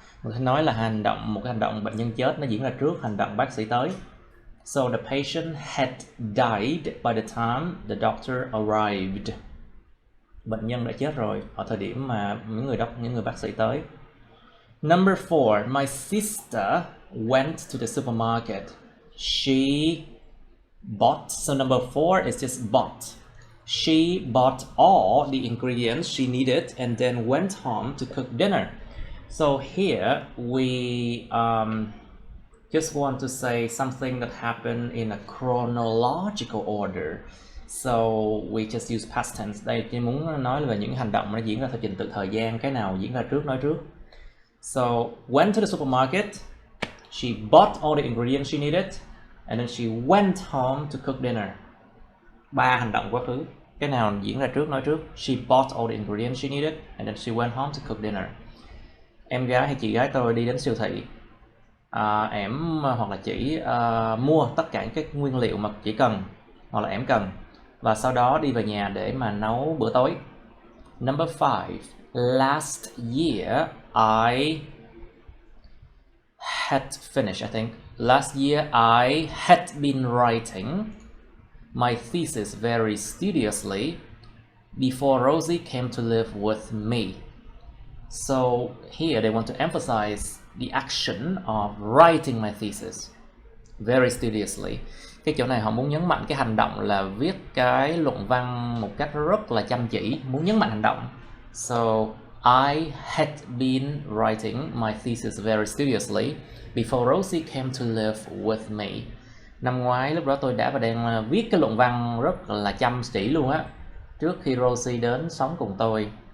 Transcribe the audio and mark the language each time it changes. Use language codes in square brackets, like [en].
[vi] Mình phải nói là một cái hành động bệnh nhân chết nó diễn ra trước hành động bác sĩ tới. [en] So the patient had died by the time the doctor arrived. [vi] Bệnh nhân đã chết rồi ở thời điểm mà những người bác sĩ tới. [en] Number 4, my sister went to the supermarket. She bought. So number 4 is just bought. She bought all the ingredients she needed and then went home to cook dinner. So here we just want to say something that happened in a chronological order. So we just use past tense. [vi] Đây chỉ muốn nói về những hành động nó diễn ra theo trình tự thời gian, cái nào diễn ra trước nói trước. [en] So went to the supermarket, she bought all the ingredients she needed, and then she went home to cook dinner. [vi] 3 hành động quá khứ, cái nào diễn ra trước nói trước. [en] She bought all the ingredients she needed, and then she went home to cook dinner. [vi] em gái hay chị gái tôi đi đến siêu thị, ẻm hoặc là chỉ mua tất cả những cái nguyên liệu mà chỉ cần hoặc là ẻm cần, và sau đó đi về nhà để mà nấu bữa tối. [en] Number 5. Last year I had finished, I think. Last year I had been writing my thesis very studiously before Rosie came to live with me. So here they want to emphasize the action of writing my thesis very studiously. [vi] Cái chỗ này họ muốn nhấn mạnh cái hành động là viết cái luận văn một cách rất là chăm chỉ, muốn nhấn mạnh hành động. [en] So I had been writing my thesis very studiously before Rosie came to live with me. [vi] Năm ngoái lúc đó tôi đã và đang viết cái luận văn rất là chăm chỉ luôn á, trước khi Rosie đến sống cùng tôi.